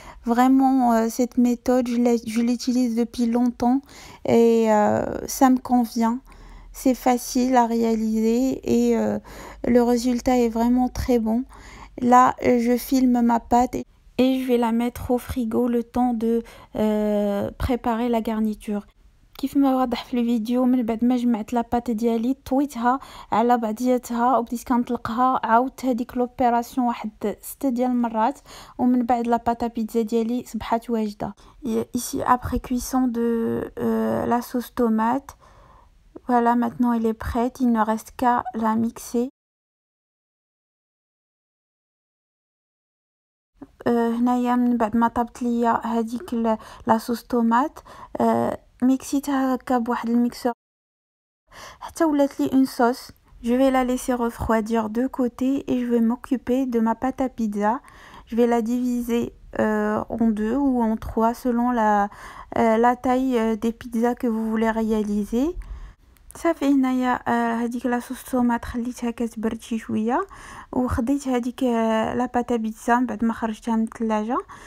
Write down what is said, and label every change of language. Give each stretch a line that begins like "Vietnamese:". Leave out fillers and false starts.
French: Vraiment, cette méthode, je l'utilise depuis longtemps et ça me convient. C'est facile à réaliser et le résultat est vraiment très bon. Là, je filme ma pâte et je vais la mettre au frigo le temps de préparer la garniture.
Arabic: كيف ما واضح في الفيديو، من بعد ما جمعت لاباط ديالي طويتها على بعضياتها وبديت كنطلقها، عاودت هذيك لوبيراسيون واحد 6 ديال المرات، ومن بعد لاباط بيتزا ديالي صبحات واجده.
French: Ici après cuisson de la sauce tomate, voilà, maintenant elle est prête, il ne reste qu'à la mixer.
Arabic: هنايا من بعد ما طابت ليا هذيك لا صوص طوماط، ميكسيتها هكا بواحد الميكسور حتى ولات لي
French: une sauce. Je vais la laisser refroidir de côté et je vais m'occuper de ma pâte à pizza. Je vais la diviser en 2 ou en 3 selon la taille des pizzas que vous voulez réaliser.
Arabic: صافي هنايا هذيك لاصوص طوماط خليتها كتبرد شي شويه، وخديت هذيك لا باتا بيتزا من بعد ما خرجتها من الثلاجه.